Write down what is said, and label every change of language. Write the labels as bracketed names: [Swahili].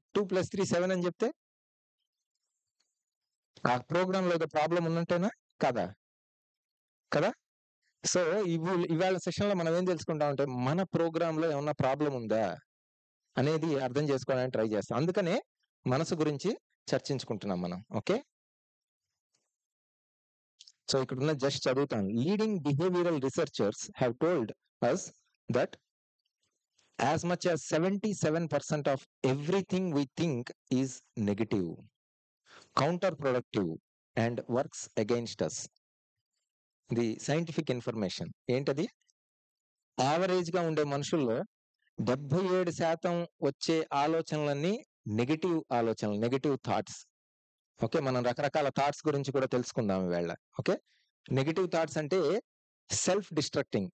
[Telugu] 2 + 3 7 అని చెప్తే ఆ ప్రోగ్రామ్ లో ఏదో ప్రాబ్లం ఉన్నట్టేనా? కదా. సో ఇవాళ సెషన్ లో మనం ఏం తెలుసుకుంటామంటే, మన ప్రోగ్రామ్ లో ఏమన్నా ప్రాబ్లం ఉందా అనేది అర్థం చేసుకోవడానికి ట్రై చేస్తాం. అందుకనే మనసు గురించి చర్చించుకుంటున్నాం మనం. ఓకే, సో ఇక్కడ ఉన్న జస్ట్ చదువుతాను. [English] Leading behavioural researchers have told us that as much as 77% of everything we think is negative, counterproductive and works against us. [Telugu] The scientific information ఏంటది? యావరేజ్ గా ఉండే మనుషుల్లో 77% వచ్చే ఆలోచనలన్నీ నెగటివ్ ఆలోచనలు, నెగటివ్ థాట్స్. ఓకే, మనం రకరకాల థాట్స్ గురించి కూడా తెలుసుకుందాం ఈవేళ. ఓకే, నెగటివ్ థాట్స్ అంటే సెల్ఫ్ డిస్ట్రక్టింగ్.